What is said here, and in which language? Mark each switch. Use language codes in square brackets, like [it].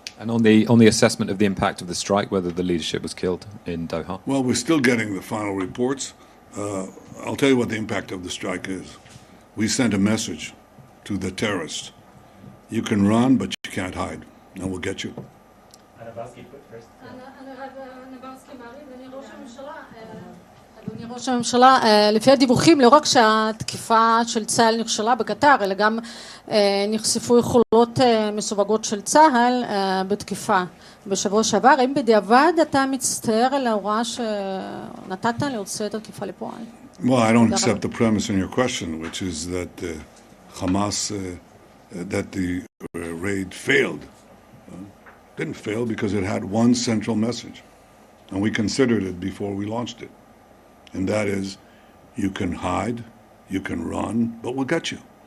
[en] And on the assessment of the impact of the strike, whether the leadership was killed in Doha? Well, we're still getting the final reports. I'll tell you what the impact of the strike is. We sent a message to the terrorists. You can run, but you can't hide, and we'll get you. Anabowski put first. [he] אני רב נבלסקי מעריב, ואני ראש הממשלה, אדוני ראש הממשלה, לפי הדיווחים, לא רק שהתקיפה של צה"ל נכשלה בקטר, אלא גם נחשפו יכולות מסווגות של צה"ל בתקיפה בשבוע שעבר. האם בדיעבד אתה מצטער על ההוראה שנתת להוציא את התקיפה לפועל? [en] Well, I don't accept the premise in your question, which is that Hamas, that the raid failed. Didn't fail because it had one central message, and we considered it before we launched it. And that is, you can hide, you can run, but we'll get you.